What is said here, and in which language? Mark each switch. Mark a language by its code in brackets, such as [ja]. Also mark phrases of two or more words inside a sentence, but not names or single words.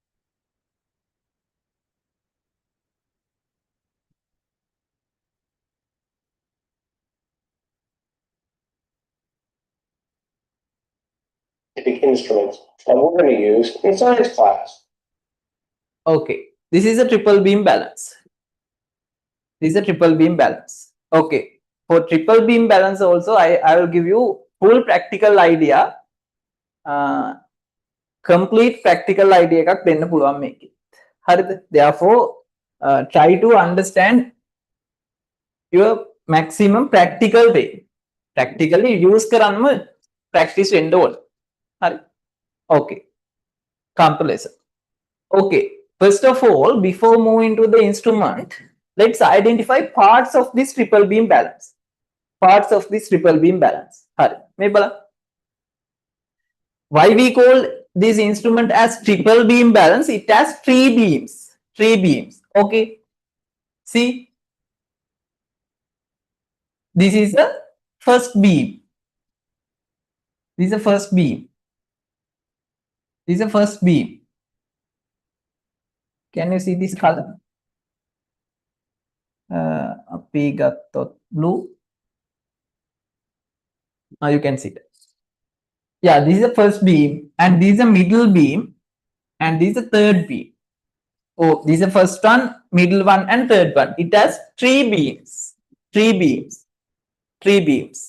[en] Instruments that we're going to use in science class. Okay, this is a triple beam balance. This is a triple beam balance. Okay, for triple beam balance also, I will give you full practical idea. Complete practical idea [si] එකක් දෙන්න පුළුවන් මේකේ. හරිද? [en] Therefore, try to understand your maximum practical way. Practically use [si] කරන්නම practice වෙන්න ඕන. හරි? [en] Okay. Come to lesson. Okay. First of all, before moving to the instrument, let's identify parts of this triple beam balance. Parts of this triple beam balance. [si] හරි. මේ බලන්න. [en] Why we call this instrument as triple beam balance? It has three beams. Three beams. Okay. See, this is the first beam. This is the first beam. This is the first beam. Can you see this color? [si] අපි ගත්තොත් [en] blue. Now you can see that. Yeah, this is the first beam, and this is the middle beam, and this is the third beam. Oh, this is the first one, middle one, and third one. It has three beams. Three beams. Three beams.